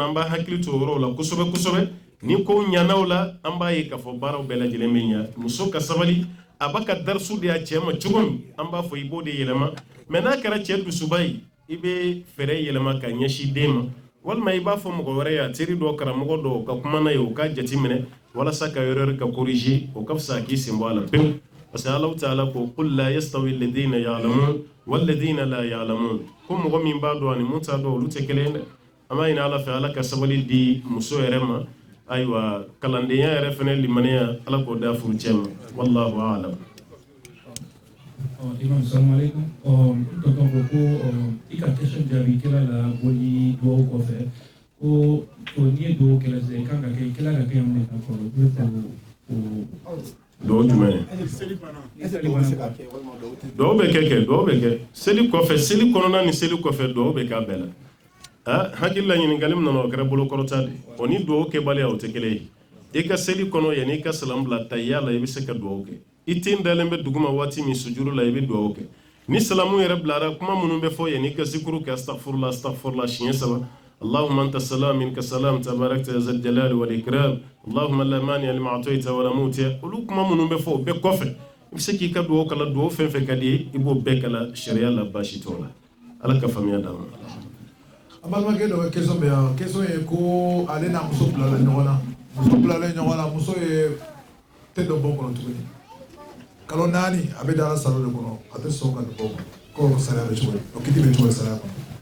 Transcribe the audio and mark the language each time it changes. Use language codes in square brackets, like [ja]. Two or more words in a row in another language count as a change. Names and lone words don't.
[bm] an b'a hakili to o yɔrɔw la kosɛbɛ kosɛbɛ ni ko ɲanaw la an b'a ye k'a fɔ baaraw bɛɛ lajɛlen bɛ ɲɛ muso ka sabali a b'a ka darisu de y'a cɛ ma cogo min an b'a fɔ i b'o de yɛlɛma mɛ n'a kɛra cɛ dusuba ye i bɛ fɛɛrɛ yɛlɛma ka ɲɛsin den ma walima i b'a fɔ mɔgɔ wɛrɛ ye a teri dɔ karamɔgɔ dɔ ka kuma na ye o ka jate minɛ walasa ka erreur ka corriger o ka fisa k'i sen bɔ a la pewu [fr] parce que [ar] الله تعالى [bm] ko [ar] قل لا يستوي الذين يعلمون والذين لا يعلمون [bm] ko mɔgɔ min b'a dɔn ani mun t'a dɔn olu tɛ kelen ye dɛ an b'a ɲini Ala fɛ Ala ka sabali di muso yɛrɛ ma ayiwa kalandenya yɛrɛ fana limaniya Ala k'o da furu cɛ ma [ar] والله أعلم. [bm] Imam [ar] سلام عليكم [bm] tonton ko i ka question jaabi kɛla la boli duwawu kɔfɛ ko n'i ye duwawu kɛla sisan i kan ka kɛ kɛla ka kɛ mun de kan fɔlɔ i bɛ fɛ duwawu jumɛn ye duwawu bɛ kɛ seli kɔfɛ seli kɔnɔna ni seli kɔfɛ duwawu bɛ k'a bɛɛ la hakili la ɲininkali min nana o kɛra bolokɔrɔta de o ni duwawu kɛbaliya o tɛ kelen ye i ka seli kɔnɔ yanni i ka salamu bila tayya la i bɛ se ka duwawu kɛ i ten dalen bɛ duguma waati min sujuru la i bɛ duwawu kɛ ni salamu yɛrɛ bilara kuma minnu bɛ fɔ yanni i ka zikuru kɛ [ar] أستغفر الله أستغفر الله [bm] siɲɛ 3 [ar] اللهم أنت السلام منك السلام تباركت يا ذا الجلال والإكرام اللهم لا مانع لما أعطيت ولا موتي [bm] olu kuma minnu bɛ fɔ o bɛɛ kɔfɛ i bɛ se k'i ka duwawu kala duwawu fɛn fɛn ka di ye i b'o bɛɛ kala sariya la baasi t'o la Ala ka faamuya d'an ma. An balimakɛ dɔ bɛ question bɛ yan question ye ko ale n'a muso bilala ɲɔgɔn na muso ye tɛ dɔ bɔ kɔnɔ tuguni kalo 4 a bɛ da Ala salo de kɔnɔ a tɛ sɔn ka don bɔ kɔnɔ ko sariya bɛ cogo di o kiti bɛ cogo di sariya kɔnɔ.